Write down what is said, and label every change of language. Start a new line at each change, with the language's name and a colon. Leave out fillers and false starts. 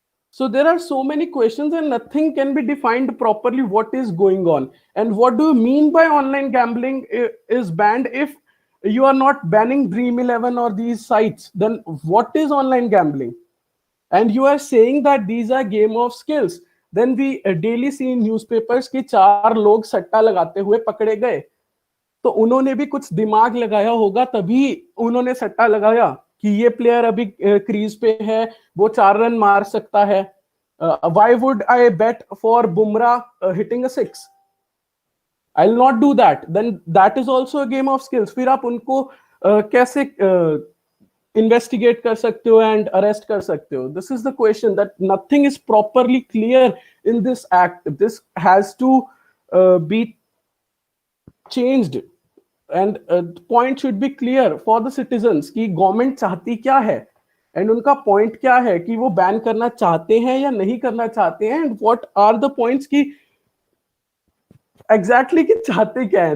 English: So there are so many questions and nothing can be defined properly what is going on. And what do you mean by online gambling is banned? If you are not banning Dream 11 or these sites, then what is online gambling? And you are saying that these are game of skills. Then we daily see in newspapers
Hindi: कि 4 लोग सट्टा लगाते हुए पकड़े गए. तो उन्होंने भी कुछ दिमाग लगाया होगा, तभी उन्होंने सट्टा लगाया कि ये प्लेयर अभी क्रीज पे है, वो 4 रन मार सकता है.
English: Why would I bet for Bumrah hitting a 6? I'll not do that. Then that is also a game of skills.
Hindi: फिर आप उनको कैसे investigate कर सकते हो and arrest कर सकते हो?
English: This is the question, that nothing is properly clear in this act. This has to be changed, and the point should be clear for the citizens
Hindi: कि गवर्नमेंट चाहती क्या है, एंड उनका पॉइंट क्या है, कि वो बैन करना चाहते हैं या नहीं करना चाहते हैं,
English: and what are the points
Hindi: की एग्जैक्टली कि चाहते क्या है.